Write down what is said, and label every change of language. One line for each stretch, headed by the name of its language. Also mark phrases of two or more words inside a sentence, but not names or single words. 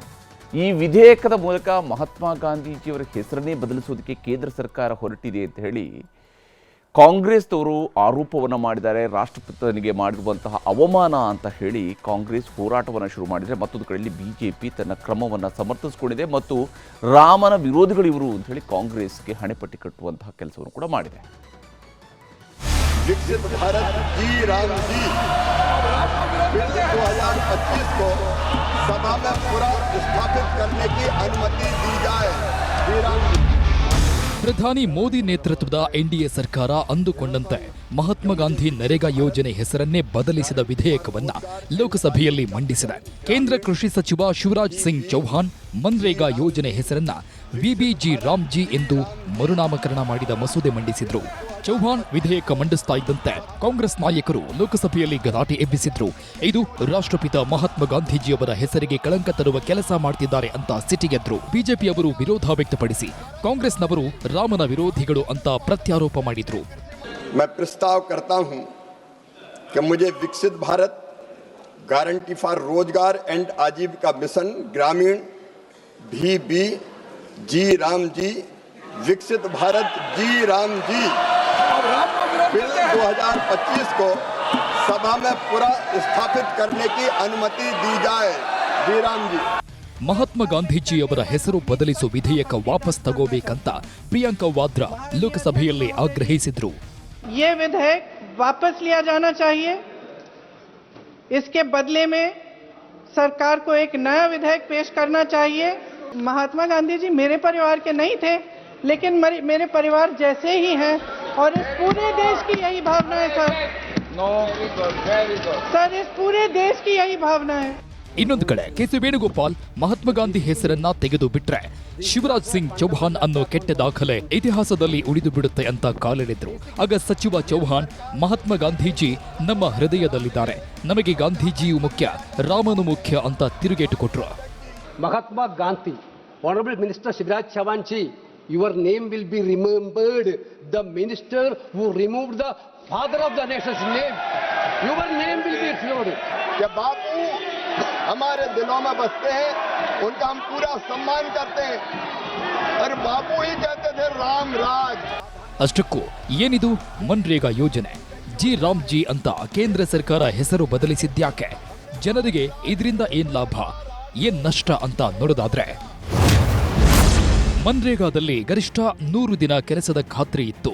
Kannada: ಈ ವಿಧೇಯಕದ ಮೂಲಕ ಮಹಾತ್ಮ ಗಾಂಧೀಜಿಯವರ ಹೆಸರನ್ನೇ ಬದಲಿಸೋದಕ್ಕೆ ಕೇಂದ್ರ ಸರ್ಕಾರ ಹೊರಟಿದೆ ಅಂತ ಹೇಳಿ ಕಾಂಗ್ರೆಸ್ನವರು ಆರೋಪವನ್ನು ಮಾಡಿದ್ದಾರೆ, ರಾಷ್ಟ್ರಪಿತನಿಗೆ ಮಾಡಿರುವಂತಹ ಅವಮಾನ ಅಂತ ಹೇಳಿ ಕಾಂಗ್ರೆಸ್ ಹೋರಾಟವನ್ನು ಶುರು ಮಾಡಿದರೆ, ಮತ್ತೊಂದು ಕಡೆಯಲ್ಲಿ ಬಿಜೆಪಿ ತನ್ನ ಕ್ರಮವನ್ನು ಸಮರ್ಥಿಸಿಕೊಂಡಿದೆ ಮತ್ತು ರಾಮನ ವಿರೋಧಿಗಳು ಇವರು ಅಂತ ಹೇಳಿ ಕಾಂಗ್ರೆಸ್ಗೆ ಹಣೆಪಟ್ಟಿ ಕಟ್ಟುವಂತಹ ಕೆಲಸವನ್ನು ಕೂಡ ಮಾಡಿದೆ.
Hindi: विकसित भारत जी राम जी 2025 को सभा में पूरा स्थापित करने की अनुमति दी जाए. श्री राम जी.
Kannada: ಪ್ರಧಾನಿ ಮೋದಿ ನೇತೃತ್ವದ ಎನ್ಡಿಎ ಸರ್ಕಾರ ಅಂದುಕೊಂಡಂತೆ ಮಹಾತ್ಮ ಗಾಂಧಿ ನರೇಗಾ ಯೋಜನೆ ಹೆಸರನ್ನೇ ಬದಲಿಸಿದ ವಿಧೇಯಕವನ್ನ ಲೋಕಸಭೆಯಲ್ಲಿ ಮಂಡಿಸಿದೆ. ಕೇಂದ್ರ ಕೃಷಿ ಸಚಿವ ಶಿವರಾಜ್ ಸಿಂಗ್ ಚೌಹಾಣ್ ಮನ್ರೇಗಾ ಯೋಜನೆ ಹೆಸರನ್ನ ವಿಬಿಜಿ ರಾಮ್ಜಿ ಎಂದು ಮರುನಾಮಕರಣ ಮಾಡಿದ ಮಸೂದೆ ಮಂಡಿಸಿದ್ರು. ಚೌಹಾಣ್ ವಿಧೇಯಕ ಮಂಡಿಸ್ತಾ ಇದ್ದಂತೆ ಕಾಂಗ್ರೆಸ್ ನಾಯಕರು ಲೋಕಸಭೆಯಲ್ಲಿ ಗಲಾಟೆ ಎಬ್ಬಿಸಿದ್ರು. ಇದು ರಾಷ್ಟ್ರಪಿತ ಮಹಾತ್ಮ ಗಾಂಧೀಜಿಯವರ ಹೆಸರಿಗೆ ಕಳಂಕ ತರುವ ಕೆಲಸ ಮಾಡ್ತಿದ್ದಾರೆ ಅಂತ ಸಿಟ್ಟಿಗೆದ್ರು. ಬಿಜೆಪಿಯವರು ವಿರೋಧ ವ್ಯಕ್ತಪಡಿಸಿ ಕಾಂಗ್ರೆಸ್ನವರು ರಾಮನ ವಿರೋಧಿಗಳು ಅಂತ ಪ್ರತ್ಯಾರೋಪ ಮಾಡಿದ್ರು.
Hindi: मैं प्रस्ताव करता हूं कि मुझे विकसित भारत गारंटी फॉर रोजगार एंड आजीविका मिशन ग्रामीण भी जी राम जी विकसित भारत जी राम जी बिल 2025 को सभा में पूरा स्थापित करने की अनुमति दी जाए. जी राम जी.
Kannada: ಮಹಾತ್ಮ ಗಾಂಧೀಜಿಯವರ ಹೆಸರು ಬದಲಿಸೋ ವಿಧೇಯಕ ವಾಪಸ್ ತಗೋಬೇಕಂತ ಪ್ರಿಯಾಂಕಾ ವಾದ್ರಾ ಲೋಕಸಭೆಯಲ್ಲಿ ಆಗ್ರಹಿಸಿದ್ರು.
Hindi: ये विधेयक वापस लिया जाना चाहिए. इसके बदले में सरकार को एक नया विधेयक पेश करना चाहिए. महात्मा गांधी जी मेरे परिवार के नहीं थे, लेकिन मेरे परिवार जैसे ही हैं और इस पूरे देश की यही भावना है सर. सर इस पूरे देश की यही भावना है.
Kannada: ಇನ್ನೊಂದು ಕಡೆ ಕೆಸಿ ವೇಣುಗೋಪಾಲ್ ಮಹಾತ್ಮ ಗಾಂಧಿ ಹೆಸರನ್ನ ತೆಗೆದು ಬಿಟ್ರೆ ಶಿವರಾಜ್ ಸಿಂಗ್ ಚೌಹಾಣ್ ಅನ್ನೋ ಕೆಟ್ಟ ದಾಖಲೆ ಇತಿಹಾಸದಲ್ಲಿ ಉಳಿದು ಬಿಡುತ್ತೆ ಅಂತ ಕಾಲೆಳೆದ್ರು. ಆಗ ಸಚಿವ ಚೌಹಾಣ್ ಮಹಾತ್ಮ ಗಾಂಧೀಜಿ ನಮ್ಮ ಹೃದಯದಲ್ಲಿದ್ದಾರೆ, ನಮಗೆ ಗಾಂಧೀಜಿಯು ಮುಖ್ಯ, ರಾಮನು ಮುಖ್ಯ ಅಂತ ತಿರುಗೇಟು ಕೊಟ್ರು.
English: Mahatma Gandhi, honourable minister Shivraj Chouhan ji, your name will be remembered. The minister who removed the father of the nation's name, your name will be remembered.
Hindi: कि बापू हमारे दिलों में बसते हैं, उनका हम पूरा सम्मान करते हैं. और बापू ही कहते थे राम राज.
Kannada: ಅಷ್ಟಕ್ಕೂ ಏನಿದು ಮನ್ರೇಗಾ ಯೋಜನೆ? ಜಿ ರಾಮ್ ಜಿ ಅಂತ ಕೇಂದ್ರ ಸರ್ಕಾರ ಹೆಸರು ಬದಲಿಸಿದ್ಯಾಕೆ? ಜನರಿಗೆ ಇದರಿಂದ ಏನ್ ಲಾಭ, ಏನ್ ನಷ್ಟ ಅಂತ ನೋಡೋದಾದ್ರೆ, ಮನ್ರೇಗಾದಲ್ಲಿ ಗರಿಷ್ಠ 100 ದಿನ ಕೆಲಸದ ಖಾತ್ರಿ ಇತ್ತು.